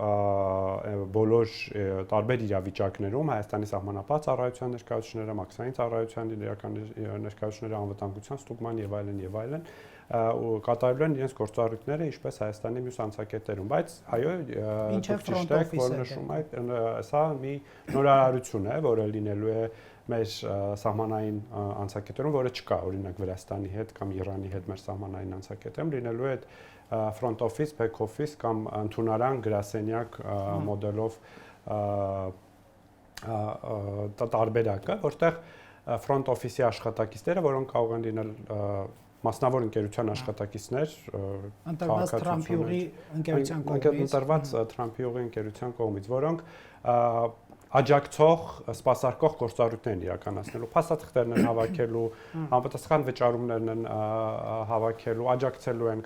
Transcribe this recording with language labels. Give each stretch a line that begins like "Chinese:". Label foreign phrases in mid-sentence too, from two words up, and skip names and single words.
Armenian: բոլոր տարբեր իրավիճակներում Հայաստանի սահմանապահ ծառայության ներկայացուցիչները, մաքսային ծառայության ներկայացուցիչները, անվտանգության ստուգման եւ այլն կատարելու են իրենց գործառույթները ինչպես Հայաստանի մյուս անցակետերում, բայց այո, ինչեւ
English: front office-
Armenian: ը որ նշում եք, սա մի նորարարություն է, որը լինելու է մեր սահմանային անցակետերում, որը չկա օրինակ Վրաստանի հետ կամ Իրանի հետ մեր սահմանային անցակետերում, լինելու է
English: front office, back office
Armenian: կամ ընդունարան գրասենյակ մոդելով տարբերակը, որտեղ
English: front office-
Armenian: ի աշխատակիցները, որոնք կարող են լինել մասնավոր ընկերության աշխատակիցներ, ընտրված Թրամփի ուղի ընկերության կողմից, ընտրված Թրամփի ուղի ընկերության կողմից, որոնք աջակցող սպասարկող գործառույթներ են իրականացնելու, փաստաթղթերն են հավաքելու, համապատասխան վճարումներն են հավաքելու, աջակցելու են